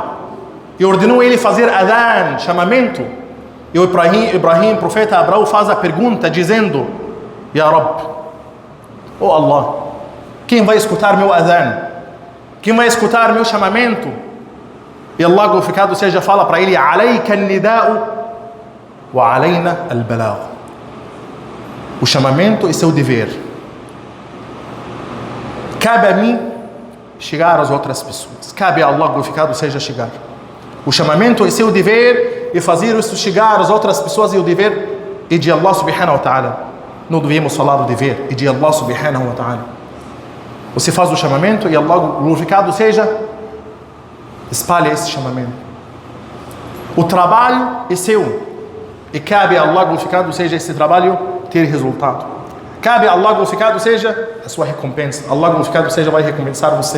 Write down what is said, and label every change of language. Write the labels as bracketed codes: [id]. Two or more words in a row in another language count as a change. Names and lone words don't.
[pt] E ordenou ele fazer adhan, chamamento. E o Ibrahim, profeta Abraão, faz a pergunta dizendo: [ar] يا رب, oh Allah, [pt] quem vai escutar meu adhan? Quem vai escutar meu chamamento? E Allah, glorificado seja, fala para ele: [ar] عليك النداء وعلينا البلاغ. [pt] O chamamento é seu dever. Cabe a mim chegar às outras pessoas. Cabe a Allah, glorificado seja, chegar. O chamamento é seu dever, e fazer isso chegar às outras pessoas é o dever e de Allah [ar] سبحانه وتعالى. [pt] Não devemos falar o dever, e de Allah [ar] سبحانه وتعالى. [pt] Você faz o chamamento e Allah, glorificado seja, espalha esse chamamento. O trabalho é seu, e cabe a Allah, glorificado seja, esse trabalho ter resultado. Cabe a Allah, glorificado seja, a sua recompensa. Allah, glorificado seja, vai recompensar você.